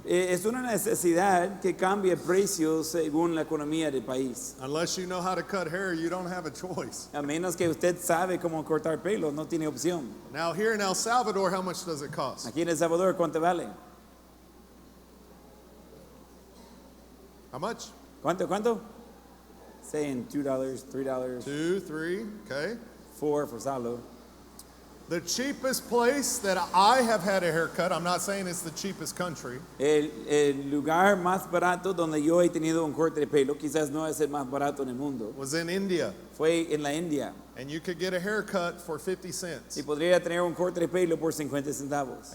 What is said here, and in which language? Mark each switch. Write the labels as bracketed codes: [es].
[es] Es una necesidad que cambie el precio según la economía del país. [en] Unless you know how to cut hair, you don't have a choice. [es] A menos que usted sabe cómo cortar pelo, no tiene opción. [en] Now here in El Salvador, how much does it cost? [es] Aquí en El Salvador, ¿cuánto vale? [en] How much? [es] ¿Cuánto? [en] Saying $2, $3, [es] 2, 3, okay. [en] $4 for Salo. The cheapest place that I have had a haircut, I'm not saying it's the cheapest country, [es] El lugar más barato donde yo he tenido un corte de pelo, quizás no es el más barato en el mundo, [en] was in India. [es] fue en la India. [en] And you could get a haircut for 50 cents. [es] Y podría tener un corte de pelo por 50 centavos.